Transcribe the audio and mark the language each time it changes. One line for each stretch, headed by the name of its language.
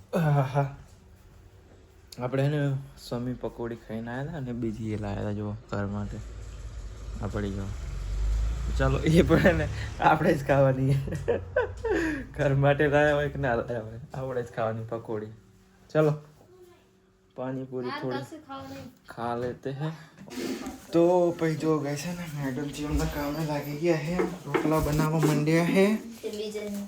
Gujarati: હા આપણે ને સમી પકોડી ખાઈને આવ્યા હતા અને બીજી એ લાવ્યા હતા જો ઘર માટે આપણી જો ચાલો એ પણ ને આપણે જ ખાવાની ઘર માટે લાવ્યા હોય કે ના લાવ્યા હોય આપણે જ ખાવાની પકોડી.
Hindi: ચલો पानी पूरी थोड़ी खा लेते हैं.
Gujarati: तो પછી જો ગઈ છે ને મેડમ જી હમણાં કામે લાગી ગયા હે રોટલા બનાવવા માંડ્યા હે.